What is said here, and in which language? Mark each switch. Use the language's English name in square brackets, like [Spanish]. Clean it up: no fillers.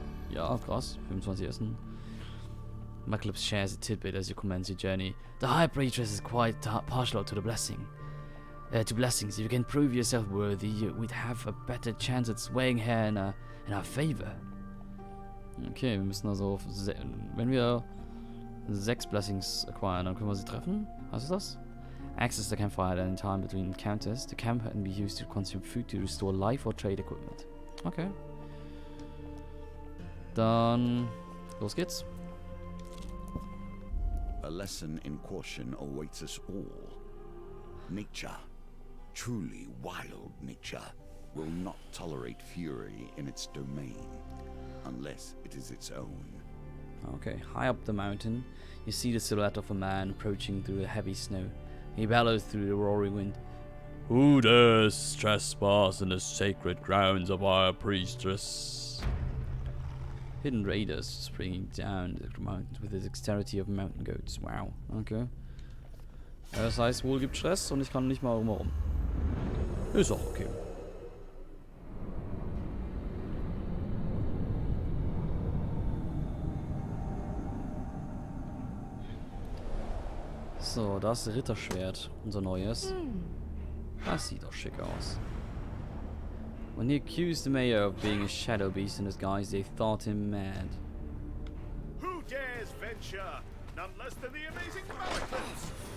[German] Ja, krass. 25 Essen. [English] Malaclypse shares a tidbit as you commence your journey. The High Priestess is quite partial to the blessings. If you can prove yourself worthy, we'd have a better chance at swaying her in our favor. [German] Okay, wir müssen also wenn wir 6 Blessings acquire, dann können wir sie treffen. Hast du das? [English] Access the campfire at any time between encounters. The camp can be used to consume food to restore life or trade equipment. Okay. [German] Dann los geht's. [English] A lesson in caution awaits us all. Nature, truly wild nature, will not tolerate fury in its domain, unless it is its own. Okay, high up the mountain, you see the silhouette of a man approaching through the heavy snow. He bellows through the roaring wind. Who dares trespass in the sacred grounds of our priestess? Hidden raiders springing down the mountains with the dexterity of mountain goats. Wow, okay. [German] Das heißt, wohl gibt Stress und ich kann nicht mal rumherum. Ist auch okay. So, da ist das Ritterschwert, unser neues. Das sieht doch schick aus. [English] When he accused the mayor of being a shadow beast in disguise, they thought him mad. Who dares venture? None less than the amazing Malaclypse.